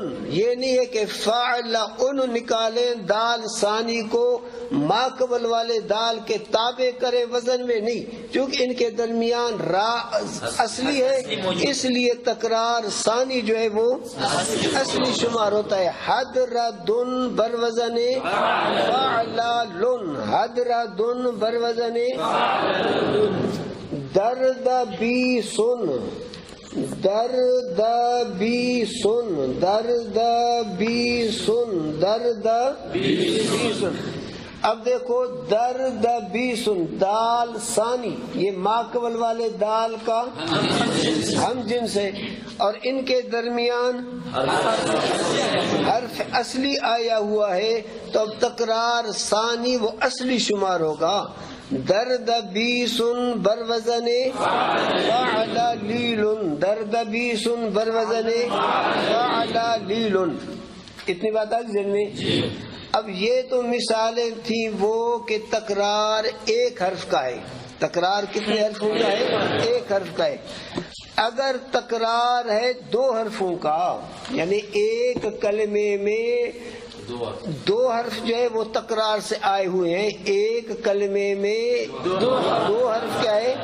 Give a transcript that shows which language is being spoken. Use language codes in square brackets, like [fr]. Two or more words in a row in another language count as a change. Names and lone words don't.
[ur] یہ نہیں ہے کہ فعلن نکالیں دال ثانی کو ماقبل والے دال کے تابع کرے وزن میں، نہیں، کیونکہ ان کے درمیان را اصلی ہے اس لیے تکرار ثانی جو ہے وہ اصلی شمار ہوتا ہے. حدردن بروزن فعلالن، حدردن بروزن درد بی سن، درد بی سن، درد بی سن، درد بی سن. اب دیکھو درد بی سن دال ثانی یہ ماقبل والے دال کا ہم جنس ہے اور ان کے درمیان حرف اصلی آیا ہوا ہے تو اب تکرار ثانی وہ اصلی شمار ہوگا. درد بیسن بروزن فعللیل، درد بیسن بروزن فعللیل. اتنی بات آ ذہن میں. اب یہ تو مثالیں تھیں وہ کہ تکرار ایک حرف کا ہے. تکرار کتنے حرفوں کا ہے؟ ایک حرف کا ہے. اگر تکرار ہے دو حرفوں کا یعنی ایک کلمے میں دو حرف جو ہے وہ تکرار سے آئے ہوئے ہیں، ایک کلمے میں دو حرف کیا ہے؟